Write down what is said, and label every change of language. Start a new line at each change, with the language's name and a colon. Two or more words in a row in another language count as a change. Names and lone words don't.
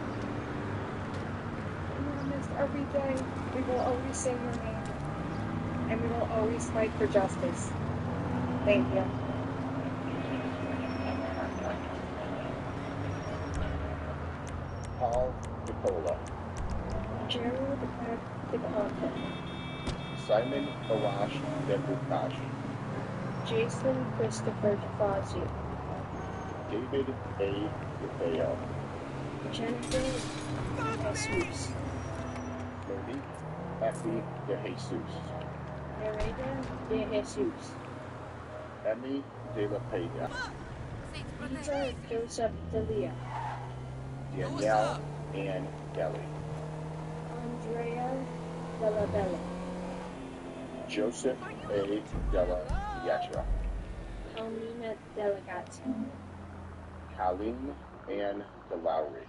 English: You are missed every day. We will always sing your name. And we will always fight for justice. Thank you. Paul Nicola, Gerald F. DeConta, Simon Awash Debukash, Jason Christopher DeFazio, David A. DeFeo, Jennifer Jesus, Monique Effie De Jesus, Merida De Jesus, Emmy De La Peña, Peter Joseph Delia, Danielle Ann Kelly, Andrea Della Bella, Joseph A. Della Pietra, Almina Delegati, Colleen Ann DeLowry,